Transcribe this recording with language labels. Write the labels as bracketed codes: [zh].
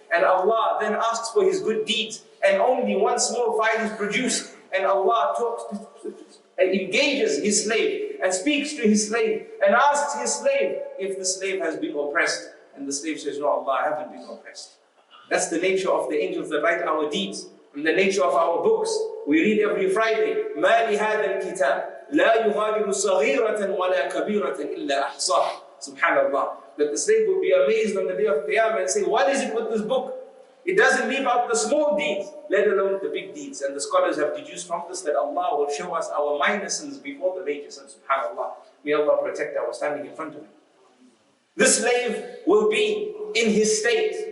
[en] And Allah then asks for his good deeds, and only one small file is produced. And Allah engages his slave and speaks to his slave and asks his slave if the slave has been oppressed. And the slave says, no, Allah, I haven't been oppressed. That's the nature of the angels that write our deeds. And the nature of our books. We read every Friday, [ar] مَا لِهَذَا الْكِتَابِ لَا يُغَادِرُ صَغِيرَةً وَلَا كَبِيرَةً إِلَّا أَحْصَاهَا. [en] Subhanallah. That the slave will be amazed on the day of Qiyamah and say, what is it with this book? It doesn't leave out the small deeds, let alone the big deeds. And the scholars have deduced from this that Allah will show us our minor sins before the major sins. SubhanAllah. May Allah protect our standing in front of Him. This slave will be in his state.